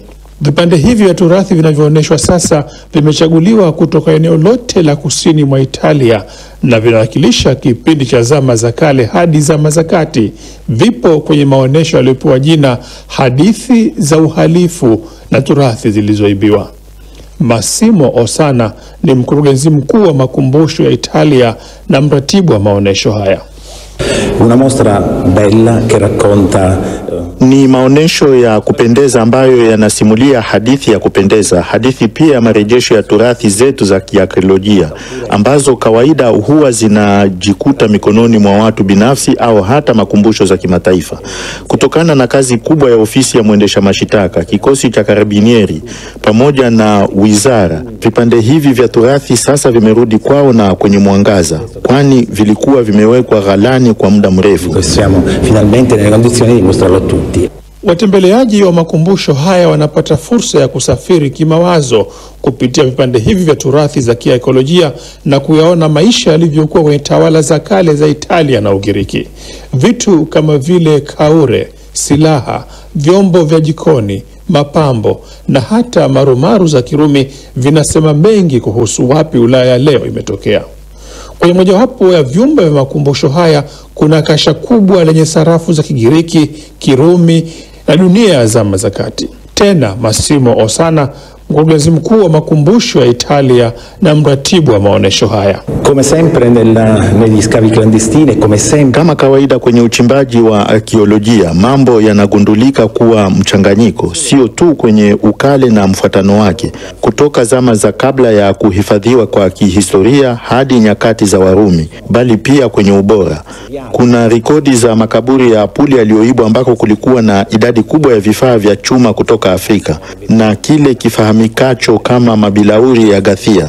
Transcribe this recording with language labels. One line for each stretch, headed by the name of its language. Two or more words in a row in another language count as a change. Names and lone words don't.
Swahili: Vipande hivi vya turathi vinavyoonyeshwa sasa vimechaguliwa kutoka eneo lote la kusini mwa Italia na vinawakilisha kipindi cha zama za kale hadi zama za kati. Vipo kwenye maonyesho yaliyopewa jina Hadithi za Uhalifu na Turathi Zilizoibiwa. Massimo Ossana ni mkurugenzi mkuu wa makumbusho ya Italia na mratibu wa maonyesho haya.
Italian: Una mostra bella che racconta
Swahili: ni maonesho ya kupendeza ambayo yanasimulia hadithi ya kupendeza, hadithi pia ya marejesho ya turathi zetu za kiarkeolojia ambazo kawaida huwa zinajikuta mikononi mwa watu binafsi au hata makumbusho za kimataifa. Kutokana na kazi kubwa ya ofisi ya mwendesha mashitaka, kikosi cha Karabinieri pamoja na wizara, vipande hivi vya turathi sasa vimerudi kwao na kwenye mwangaza, kwani vilikuwa vimewekwa ghalani kwa muda mrefu.
Italian: Siamo finalmente nelle condizioni di mostrarlo tutti.
Swahili: Watembeleaji wa makumbusho haya wanapata fursa ya kusafiri kimawazo kupitia vipande hivi vya turathi za kiarkeolojia na kuyaona maisha yalivyokuwa kwenye tawala za kale za Italia na Ugiriki. Vitu kama vile kaure, silaha, vyombo vya jikoni, mapambo na hata marumaru za Kirumi vinasema mengi kuhusu wapi Ulaya leo imetokea. Kwenye mojawapo ya vyumba vya makumbusho haya kuna kasha kubwa lenye sarafu za Kigiriki, Kirumi na dunia ya zama za kati. Tena Massimo Ossana, mkurugenzi mkuu wa makumbusho ya Italia na mratibu wa maonesho haya.
Italian: Come sempre negli scavi clandestini, come sempre,
Swahili: kama kawaida kwenye uchimbaji wa arkeolojia, mambo yanagundulika kuwa mchanganyiko, sio tu kwenye ukale na mfuatano wake, kutoka zama za kabla ya kuhifadhiwa kwa kihistoria hadi nyakati za Warumi, bali pia kwenye ubora. Kuna rekodi za makaburi ya Apuli yaliyoibwa ambako kulikuwa na idadi kubwa ya vifaa vya chuma kutoka Afrika na kile kifahamikacho kama mabilauri ya Gathia.